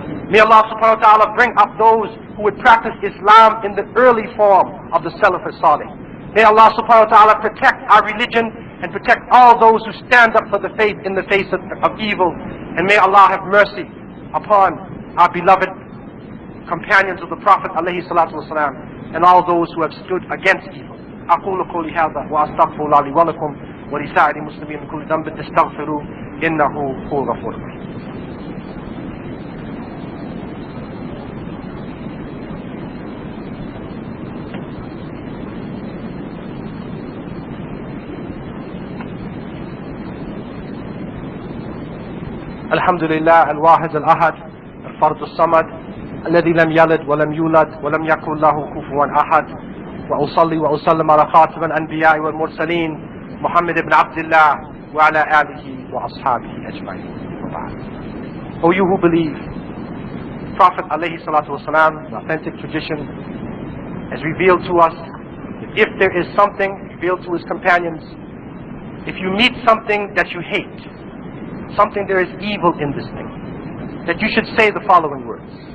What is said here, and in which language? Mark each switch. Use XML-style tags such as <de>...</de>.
<en>May Allah subhanahu wa ta'ala bring up those who would practice Islam in the early form of the Salaf as-Salih. May Allah subhanahu wa ta'ala protect our religion and protect all those who stand up for the faith in the face of evil. And may Allah have mercy upon our beloved companions of the Prophet alayhi salatu wasalam, and all those who have stood against evil.</en> <ar>أقول قولي هذا وأستغفر الله لي ولكم ولسائر المسلمين من كل ذنب استغفروه إنه هو الغفور الرحيم. الحمد لله الواحد الأحد الفرد الصمد الذي لم يلد ولم يولد ولم يكن له كفوا أحد وأصلي وأسلم على خاتم الأنبياء والمرسلين محمد بن عبد الله وعلى آله وأصحابه أجمعين.</ar> <en>O you who believe, Prophet alayhi salatu wasalam, the authentic tradition, has revealed to us that if there is something revealed to his companions, if you meet something that you hate, something there is evil in this thing, that you should say the following words.</en>